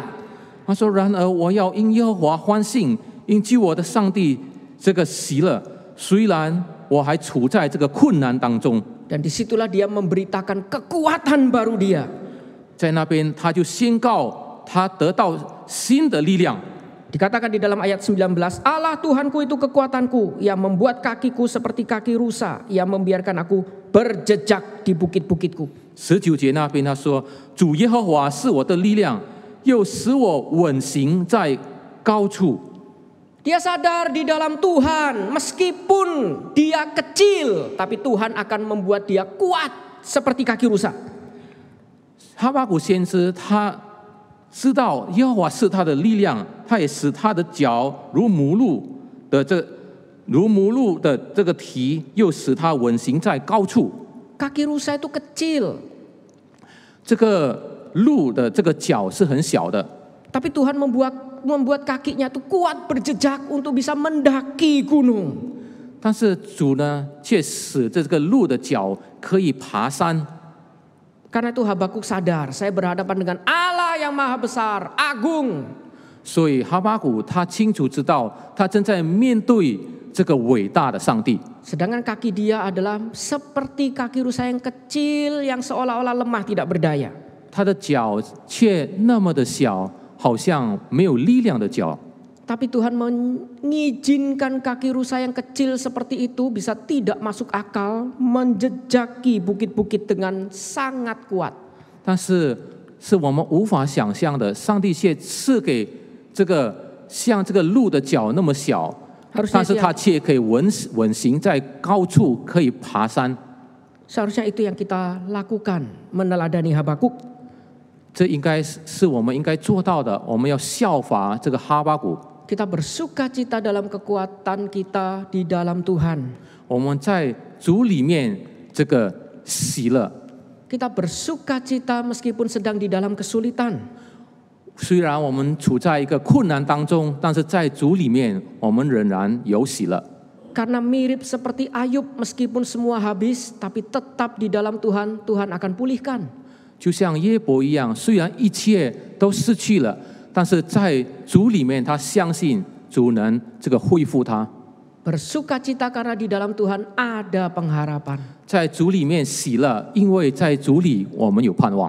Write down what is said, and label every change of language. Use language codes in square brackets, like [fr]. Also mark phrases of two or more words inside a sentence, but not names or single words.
[zh] 他说：“然而我要因耶和华欢欣，因救我的上帝这个喜乐。虽然我还处在这个困难当中。” [id] Dan disitulah dia memberitakan kekuatan baru dia. [zh] 在那边他就宣告他得到新的力量。 [id] Dikatakan di dalam ayat 19, Allah Tuhanku itu kekuatanku, yang membuat kakiku seperti kaki rusa, yang membiarkan aku berjejak di bukit-bukitku. [zh] 19 节那边他说：“主耶和华是我的力量，又使我稳行在高处。” [id] Dia sadar di dalam Tuhan, meskipun dia kecil, tapi Tuhan akan membuat dia kuat seperti kaki rusa. [zh] 哈巴谷先知他知道耶和华是他的力量，他也使他的脚如母鹿的这个蹄，又使他稳行在高处。 [id] Kaki rusa itu kecil, [zh] 这个鹿的这个脚是很小的， [id] tapi Tuhan membuat kakinya itu kuat berjejak untuk bisa mendaki gunung. [zh] 但是主呢，却使这个鹿的脚可以爬山。 [id] Karena itu Habakuk sadar, saya berhadapan dengan Allah yang maha besar, agung. [zh] 所以哈巴谷他清楚知道，他正在面对这个伟大的上帝。 [id] Sedangkan kaki dia adalah seperti kaki rusa yang kecil yang seolah-olah lemah tidak berdaya. [zh] 他的脚却那么的小，好像没有力量的脚。 [id] Tapi Tuhan mengizinkan kaki rusa yang kecil seperti itu bisa tidak masuk akal, menjejaki bukit-bukit dengan sangat kuat. [zh] 但是我们无法想象的，上帝却赐给这个像这个鹿的脚那么小，但是它却可以稳行在高处，可以爬山。 [id] Seharusnya itu yang kita lakukan, meneladani Habakuk. [zh] 这应该是我们应该做到的，我们要效法这个哈巴谷。 [id] Kita bersuka cita dalam kekuatan kita di dalam Tuhan. [zh] 我们在主里面这个喜乐。 [id] Kita bersuka cita meskipun sedang di dalam kesulitan. [zh] 虽然我们处在一个困难当中，但是在主里面，我们仍然有喜乐。 [id] Karena mirip seperti Ayub, meskipun semua habis, tapi tetap di dalam Tuhan, Tuhan akan pulihkan. [zh] 就像耶伯一样，虽然一切都失去了，但是在主里面，他相信主能这个恢复他。 [id] Bersuka cita karena di dalam Tuhan ada pengharapan. [zh] 在主里面喜乐，因为在主里我们有盼望。